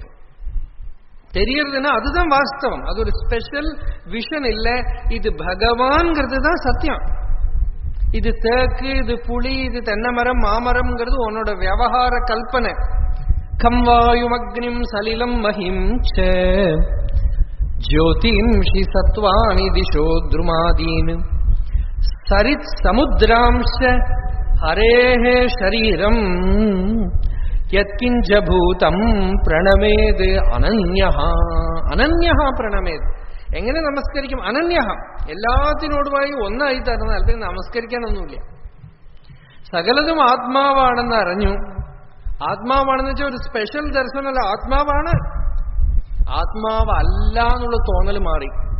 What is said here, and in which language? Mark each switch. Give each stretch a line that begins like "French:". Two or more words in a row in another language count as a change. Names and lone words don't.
Tamil: தெரியறதுன்னா அதுதான் வாஸ்தவம். அது ஒரு
English: special vision
Tamil: இல்ல, இது பகவான்ங்கிறது தான் சத்தியம். இது தேக்கு, இது புளி, இது தென்னை மரம், மாமரம்ங்கிறது உன்னோட விவகார கல்பனை.
Sanskrit: खं वायुम् अग्निं सलिलं महीं च ज्योतिंषि सत्वानि दिशो द्रुमादीन् सरित् समुद्रांश हरेः शरीरम् यत्किञ्च भूतम् प्रणमेद् अनन्यः. अनन्यः प्रणमेद्.
Malayalam: എങ്ങനെ നമസ്കരിക്കും? അനന്യഹ, എല്ലാത്തിനോടുമായി ഒന്നായി തരുന്നാൽ പിന്നെ നമസ്കരിക്കാനൊന്നുമില്ല. സകലതും ആത്മാവാണെന്ന് അറിഞ്ഞു, ആത്മാവാണെന്ന് വെച്ചാൽ ഒരു സ്പെഷ്യൽ ദർശനമല്ല, ആത്മാവാണ്. ആത്മാവല്ല എന്നുള്ള തോന്നൽ മാറി.